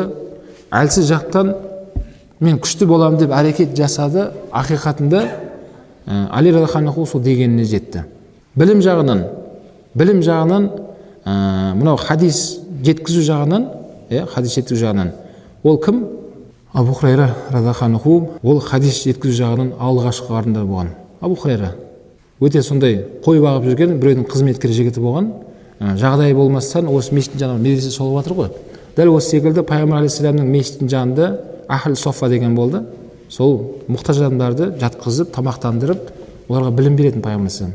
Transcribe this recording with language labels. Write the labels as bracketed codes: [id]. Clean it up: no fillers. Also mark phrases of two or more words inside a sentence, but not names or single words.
[kk] Әлсіз жақтан мен күшті боламын деп әрекет жасады. Ақиқатында Али [ar] رضي الله عنه [kk] сол дегеніне жетті. Білім жағынан, мынау хадис жеткізу жағынан, ол кім? [ar] Абу Хурайра رضي الله عنه, [kk] ол хадис жеткізу жағынан алғашқы орында болған. Абу Хурайра өте сондай қой бағып жүрген біреудің қызметкер жігіті болған. Жағдайы болмастан осы мешіттің жанында медресе солып жатыр ғой. Дәл осы секілді пайғамбар алейхиссаламның мешіттің жанында Ахл Соффа деген болды. Сол мұқтаж адамдарды жатқызып, тамақтандырып, оларға білім беретін пайғамбар алейхиссалам.